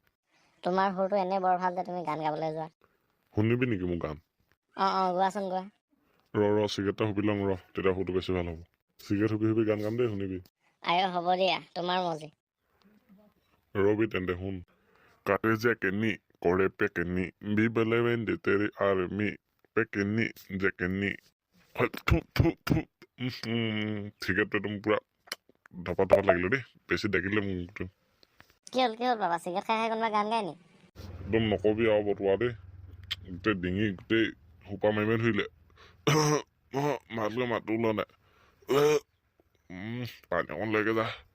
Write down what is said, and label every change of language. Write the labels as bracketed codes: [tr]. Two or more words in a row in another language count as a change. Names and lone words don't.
[as] তোমাৰ সুৰটো এনেই বৰ ভাল যে, তুমি গান গাবলৈ যোৱা। শুনিবি নেকি মোৰ গান? গোৱাচোন গোৱা। চিগাৰেট এটা হুপি লওঁ তেতিয়া সুৰটো বেছি ভাল হ'ব। চিগাৰেট হুপি গান গাম দেই, শুনিবি। হ'ব দিয়া, তোমাৰ মৰ্জি। ৰবি তেন্তে শুন। কাটে যে কেনি Corre pequeñi, vive le vende tere armi, pequeñi, jequeñi. ঠিক আছে একদম পুৰা ধপা ধপা লাগিলে দেই বেছি দেখিলে মোক কি হ'ল বাবা চিগাৰেট খাই খাই কোনোবা গান গায় নি একদম নকবি আৰু বতোৱা দেই গোটেই ডিঙি গোটেই সোপা মাৰিব ধৰিলে ভালকৈ মাতো ওলোৱা নাই পানী অকণ লৈকে যা